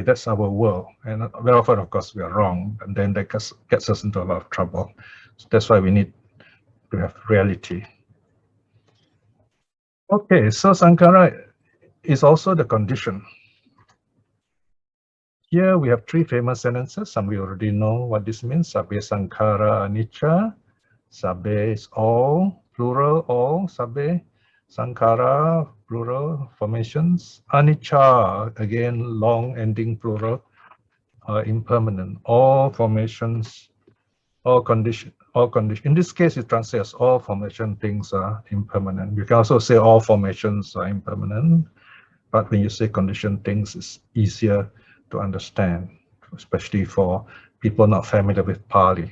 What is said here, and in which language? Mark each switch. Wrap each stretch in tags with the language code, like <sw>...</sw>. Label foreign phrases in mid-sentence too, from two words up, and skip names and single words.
<en>That's our world, and very often, of course, we are wrong, and then that gets us into a lot of trouble. So that's why we need to have reality. Okay, so Sankara is also the condition. Here we have three famous sentences. Some we already know what this means.</en> <pi>Sabbe Saṅkhārā anicca.</pi> <en>Sabbe is all, plural, all.</en> <pi>Sabbe Saṅkhārā,</pi> <en>plural, formations. Anicca, again, long ending plural, impermanent. All formations, all condition. In this case, it translates all formation things are impermanent. You can also say all formations are impermanent, but when you say conditioned things, it's easier to understand, especially for people not familiar with Pali.</en>